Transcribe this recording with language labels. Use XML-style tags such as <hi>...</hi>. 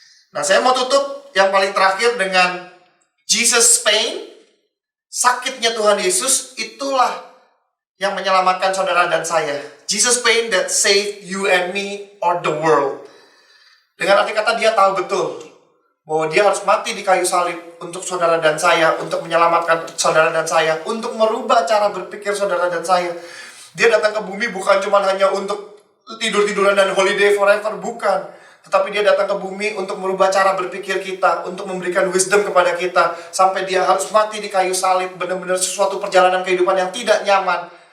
<id>Nah, saya mau tutup yang paling terakhir dengan</id> <en>Jesus' pain.</en> <id>Sakitnya Tuhan Yesus itulah yang menyelamatkan saudara dan saya.</id> <en>Jesus' pain that saved you and me or the world.</en> <id>Dengan arti kata dia tahu betul bahwa dia harus mati di kayu salib untuk saudara dan saya, untuk menyelamatkan saudara dan saya, untuk merubah cara berpikir saudara dan saya. Dia datang ke bumi bukan cuma hanya untuk tidur-tiduran dan</id> <en>holiday forever,</en> <id>bukan. Tetapi dia datang ke bumi untuk merubah cara berpikir kita, untuk memberikan wisdom kepada kita, sampai dia harus mati di kayu salib, benar-benar sesuatu perjalanan kehidupan yang tidak nyaman.</id>